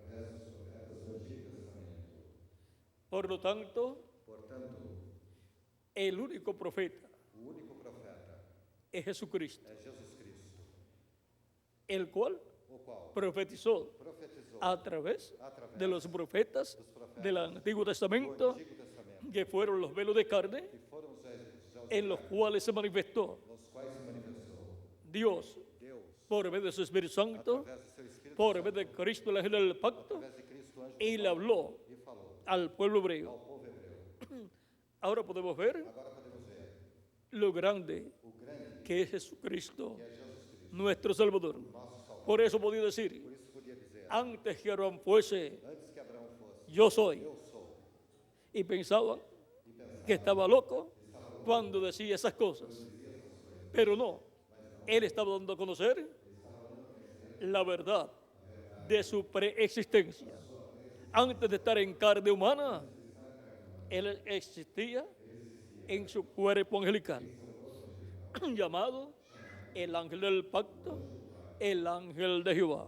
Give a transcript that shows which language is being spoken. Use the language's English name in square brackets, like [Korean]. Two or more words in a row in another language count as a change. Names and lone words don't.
[Spanish] Por lo tanto, el único profeta [Portuguese] o único profeta [Spanish] es Jesucristo, [Portuguese] é Jesus Cristo, [Spanish] el cual [Portuguese] o qual [Spanish] profetizó [Portuguese] profetizou [Spanish] a través [Portuguese] através [Spanish] de los profetas [Portuguese] dos profetas [Spanish] del Antiguo [Portuguese] do [Spanish] Testamento, [Portuguese] Antigo Testamento, [Spanish] que fueron los velos de carne [Portuguese] que foram os [Spanish] en los cuales se manifestó [Portuguese] nos quais se manifestou [Spanish] Dios [Portuguese] Deus [Spanish] por medio de su Espíritu Santo, [Portuguese] através do seu Espírito [Spanish] por [Portuguese] Santo, [Spanish] medio de Cristo, el ángel del pacto, [Portuguese] através de Cristo, anjo [Spanish] y [Portuguese] do [Spanish] le [Portuguese] pacto, [Spanish] habló [Portuguese] e falou [Spanish] al pueblo [Portuguese] ao [Spanish] hebreo. [Portuguese] povo hebreu. [Spanish] Ahora podemos ver [Portuguese] Agora podemos ver [Spanish] lo grande [Portuguese] o grande [Spanish] que es Jesucristo, [Portuguese] que é Jesus Cristo, [Spanish] nuestro Salvador. [Portuguese] nosso Salvador. [Spanish] Por eso podía decir, [Portuguese] Por isso podia dizer, [Spanish] antes que Abraham fuese, [Portuguese] antes que Abraão fosse, [Spanish] yo soy. [Portuguese] eu sou. [Spanish] Y pensaban que estaba loco cuando decía esas cosas. Pero no, él estaba dando a conocer la verdad de su preexistencia. Antes de estar en carne humana, él existía en su cuerpo angelical, llamado el ángel del pacto, el ángel de Jehová.